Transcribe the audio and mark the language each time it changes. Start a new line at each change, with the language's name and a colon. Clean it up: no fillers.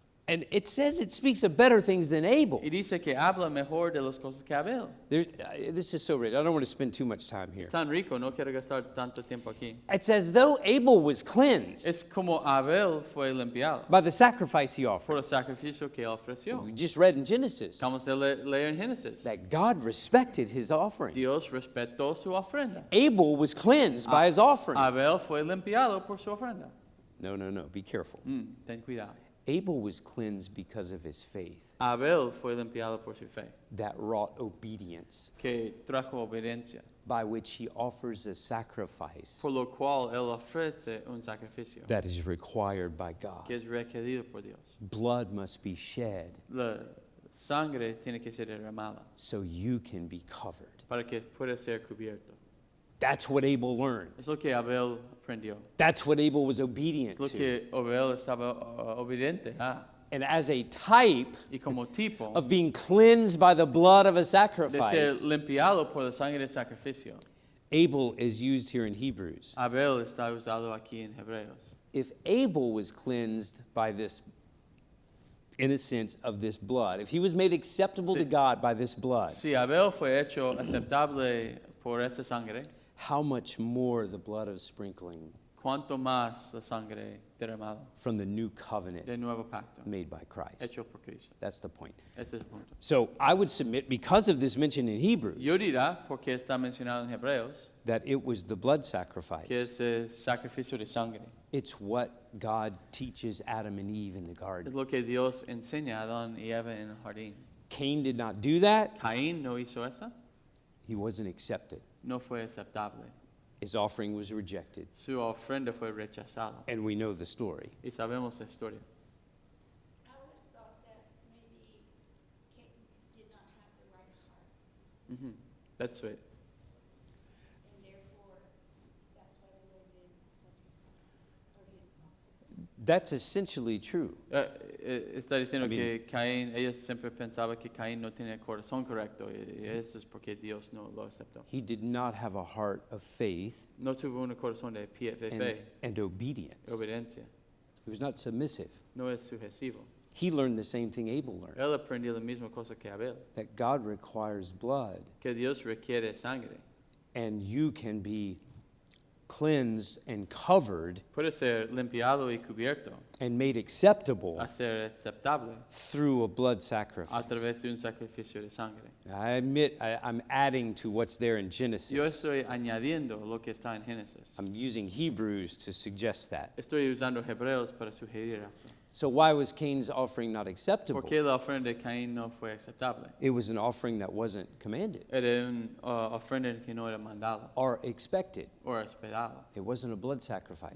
English: And it says it speaks of better things than Abel.
Spanish: Y dice que habla mejor de las cosas que Abel.
English: This is so rich. I don't want to spend too much time here.
Spanish: Es tan rico, no quiero gastar tanto tiempo aquí.
English: It's as though Abel was cleansed
Spanish: Es como Abel fue limpiado
English: by the sacrifice he
Spanish: por
English: offered.
Spanish: el sacrificio que él ofreció.
English: We just read in Genesis
Spanish: Estamos de leer en Génesis.
English: that God respected his offering.
Spanish: Dios respetó su ofrenda.
English: Abel was cleansed by his offering.
Spanish: Abel fue limpiado por su ofrenda.
English: No, be careful.
Spanish: Ten cuidado.
English: Abel was cleansed because of his faith
Spanish: Abel fue limpiado por su fe,
English: that wrought obedience,
Spanish: que trajo obediencia,
English: by which he offers a sacrifice
Spanish: por lo cual él ofrece un sacrificio
English: that is required by God.
Spanish: que es requerido por Dios.
English: Blood must be shed
Spanish: La sangre tiene que ser derramada
English: so you can be covered.
Spanish: para que pueda ser cubierto.
English: That's what Abel learned.
Spanish: Es lo que Abel aprendió.
English: That's what Abel was obedient
Spanish: Es lo
English: to.
Spanish: que Abel estaba obediente a.
English: And as a type
Spanish: Y como tipo
English: of being cleansed by the blood of a
Spanish: de ser
English: sacrifice,
Spanish: limpiado por la sangre de sacrificio,
English: Abel is used here in Hebrews.
Spanish: Abel está usado aquí en Hebreos.
English: If Abel was cleansed by this, in a sense, of this blood, if he was made acceptable to God by this blood,
Spanish: Si Abel fue hecho aceptable por esta sangre,
English: how much more the blood of sprinkling?
Spanish: cuánto más la sangre derramada
English: from the new covenant
Spanish: del nuevo pacto
English: made by Christ.
Spanish: hecho por Cristo.
English: That's the point.
Spanish: Ese es el punto.
English: So I would submit, because of this mention in Hebrews,
Spanish: Yo dirá, porque está mencionado en Hebreos,
English: that it was the blood sacrifice.
Spanish: que es el sacrificio de sangre.
English: It's what God teaches Adam and Eve in the
Spanish: Es
English: garden.
Spanish: lo que Dios enseña a Adán y Eva en el jardín.
English: Cain did not do that.
Spanish: Caín no hizo esta,
English: He wasn't accepted.
Spanish: no fue aceptable.
English: His offering was rejected.
Spanish: Su ofrenda fue rechazada.
English: And we know the story.
Spanish: Y sabemos la historia.
English: I always thought that maybe Cain did not have the right heart, Ujú. That's it. and therefore, that's why the Lord did sacrifice for his offering. That's essentially true.
Spanish: Está diciendo
English: I mean-
Spanish: que Caín, ella siempre pensaba que Caín no tenía el corazón correcto y eso es porque Dios no lo aceptó.
English: He did not have a heart of faith
Spanish: No tuvo un corazón de fe,
English: and obedience.
Spanish: obediencia.
English: He was not submissive.
Spanish: No es sucesivo.
English: He learned the same thing Abel learned,
Spanish: Él aprendió la misma cosa que Abel,
English: that God requires blood,
Spanish: que Dios requiere sangre.
English: and you can be cleansed and covered
Spanish: Puede ser limpiado y cubierto,
English: and made acceptable
Spanish: a ser aceptable
English: through a blood
Spanish: a
English: sacrifice.
Spanish: través de un sacrificio de sangre.
English: I admit I'm adding to what's there in
Spanish: Yo
English: Genesis.
Spanish: estoy añadiendo lo que está en Génesis.
English: I'm using Hebrews to suggest that.
Spanish: Estoy usando Hebreos para sugerir eso.
English: So why was Cain's offering not acceptable?
Spanish: ¿Por qué la ofrenda de Caín no fue aceptable?
English: It was an offering that wasn't commanded
Spanish: Era una ofrenda que no era mandada
English: or expected.
Spanish: o esperada.
English: It wasn't a blood sacrifice.